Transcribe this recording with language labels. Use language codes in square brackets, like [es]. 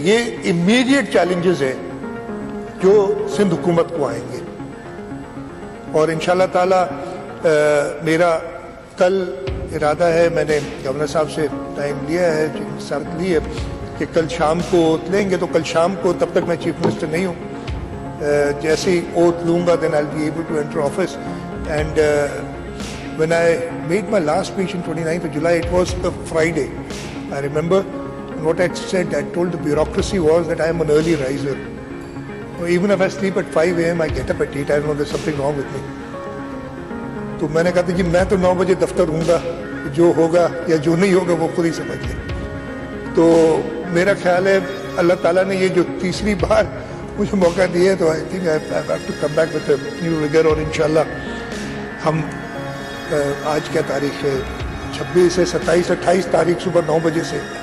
[ur] یہ immediate challenges ہیں جو سندھ حکومت کو آئیں گے, اور انشاءاللہ تعالی میرا کل ارادہ ہے, میں نے گورنر صاحب سے ٹائم لیا ہے, شرط لی ہے کہ کل شام کو اوتھ لیں گے. تو کل شام کو, تب تک میں چیف منسٹر نہیں ہوں, جیسے ہی اوتھ لوں گا [en] then I'll be able to enter office. And when I made my last speech on 29th of July, it was a Friday, I remember. And what I said, I told the bureaucracy was that I am an early riser. So even if I sleep at 5 a.m., I get up at 8. I don't know, there's something wrong with me. [ur] تو میں نے کہا تھا جی میں تو 9 بجے دفتر ہوں گا, جو ہوگا یا جو نہیں ہوگا وہ خود ہی سمجھ لیں. تو میرا خیال ہے اللہ تعالیٰ نے یہ جو تیسری بار مجھے موقع دیا ہے, تو [en] I think I have to come back with a new rigor. [ur] اور انشاءاللہ ہم آج کیا تاریخ ہے, 26 سے 27 28 تاریخ صبح 9 بجے سے